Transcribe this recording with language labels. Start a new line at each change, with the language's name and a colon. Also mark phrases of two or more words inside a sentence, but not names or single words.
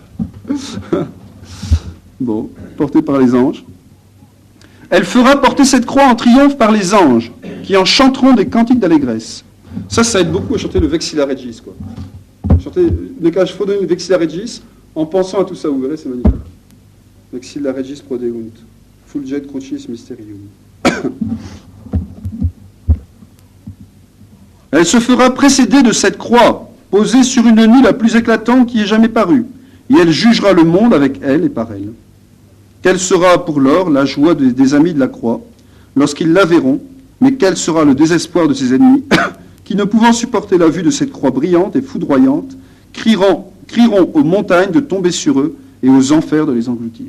French: Bon, portée par les anges. Elle fera porter cette croix en triomphe par les anges, qui en chanteront des cantiques d'allégresse. Ça aide beaucoup à chanter le Vexilla Regis, quoi. Chanter le cage faut donner le Vexilla Regis en pensant à tout ça, vous verrez, c'est magnifique.
Latin: Vexilla Regis prodeunt, fulget crucis mysterium.
French: Elle se fera précéder de cette croix, posée sur une nuit la plus éclatante qui ait jamais paru, et elle jugera le monde avec elle et par elle. Quelle sera pour lors la joie des amis de la croix, lorsqu'ils la verront, mais quel sera le désespoir de ses ennemis, qui, ne pouvant supporter la vue de cette croix brillante et foudroyante, crieront aux montagnes de tomber sur eux et aux enfers de les engloutir.